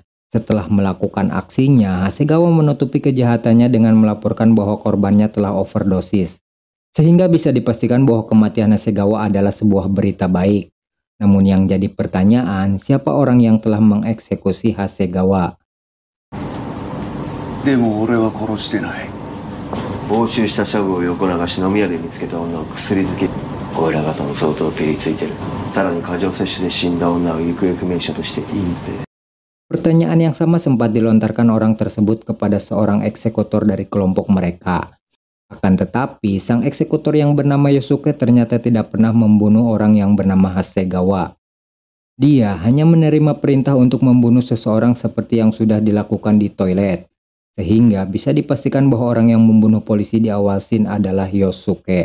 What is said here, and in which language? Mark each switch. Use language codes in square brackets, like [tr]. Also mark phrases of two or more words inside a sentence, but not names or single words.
[id] Setelah melakukan aksinya, Hasegawa menutupi kejahatannya dengan melaporkan bahwa korbannya telah overdosis. Sehingga bisa dipastikan bahwa kematian Hasegawa adalah sebuah berita baik. Namun yang jadi pertanyaan, siapa orang yang telah mengeksekusi Hasegawa? [ja] でも俺は殺してない. 押収したシャブを横流し飲み屋で見つけた女を薬漬け。 おいら方も相当ピリついてる。さらに過剰摂取で死んだ女を行方不明者として隠蔽。 [id] Pertanyaan yang sama sempat dilontarkan orang tersebut kepada seorang eksekutor dari kelompok mereka. Akan tetapi, sang eksekutor yang bernama Yosuke ternyata tidak pernah membunuh orang yang bernama Hasegawa. Dia hanya menerima perintah untuk membunuh seseorang seperti yang sudah dilakukan di toilet, sehingga bisa dipastikan bahwa orang yang membunuh polisi di awal scene adalah Yosuke.